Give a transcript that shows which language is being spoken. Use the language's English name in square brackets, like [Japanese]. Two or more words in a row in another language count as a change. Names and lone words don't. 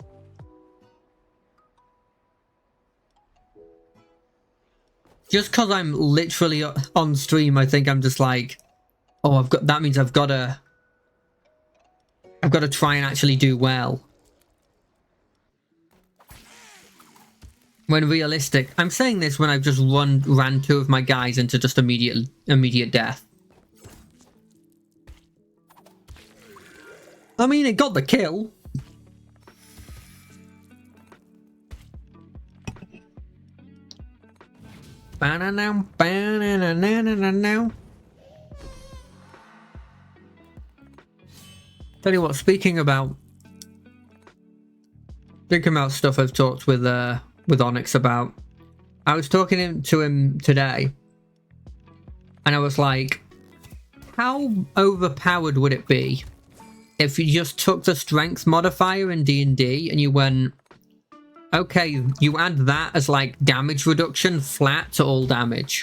[English] Just because I'm literally on stream, I think I'm just like, oh, that means I've got to try and actually do well. When realistic, I'm saying this when I've just ran two of my guys into just immediate death. I mean, it got the kill. Ba-na-now, ba-na-na-na-na-na-now. Tell you what, speaking about stuff I've talked with Onyx about, I was talking to him today, and I was like, how overpowered would it be if you just took the strength modifier in D&D and you went, okay, you add that as like damage reduction flat to all damage?